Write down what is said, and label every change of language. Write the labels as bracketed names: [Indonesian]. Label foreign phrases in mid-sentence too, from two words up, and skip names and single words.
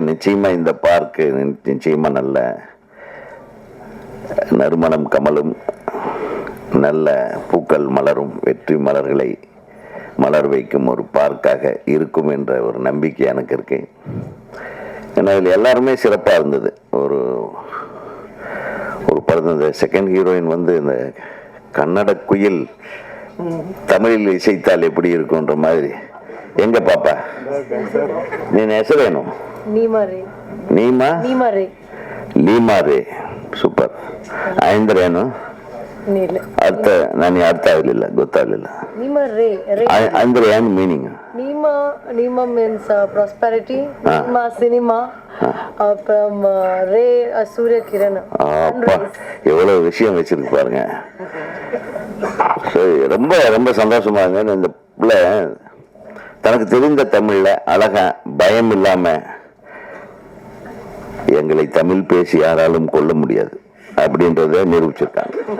[Tamil] நிச்சயமா இந்த பார்க்கு நிச்சயமா நல்ல நறுமணம் கமலும் நல்ல பூக்கள் மலரும் வெற்றி மலர்களை மலர் வைக்கும் ஒரு பார்க்காக இருக்கும் என்ற ஒரு நம்பிக்கை எனக்கு இருக்கு. ஏன்னா இதில் எல்லாருமே சிறப்பாக இருந்தது. ஒரு படம் இந்த [English] second heroine [Tamil] வந்து இந்த கன்னட குயில் தமிழில் இசைத்தால் எப்படி இருக்குன்ற மாதிரி. எங்க பாப்பா நீ ಹೆಸರೇನು? [Kannada] ಲೀಮಾರೆ. ಸೂಪರ್. ಅಂದ್ರೆ ಏನು ಅರ್ಥ? ನನಗೆ ಅರ್ಥ ಆಗಲಿಲ್ಲ, ಗೊತ್ತಾಗಲಿಲ್ಲ. ಅಂದ್ರೆ ಏನು ಮೀನಿಂಗ್? [English] Nima means prosperity. Nima cinema. From Ray Surya Kiran. [Tamil] எவ்வளவு விஷயம் வச்சிருக்கு பாருங்க. ரொம்ப ரொம்ப சந்தோஷமா இருங்க. இந்த பிள்ளை தனக்கு தெரிந்த தமிழ்ல அழகா பயம் இல்லாம எங்களை தமிழ் பேசி யாராலும் கொள்ள முடியாது அப்படின்றத நிரூபிச்சிருக்காங்க.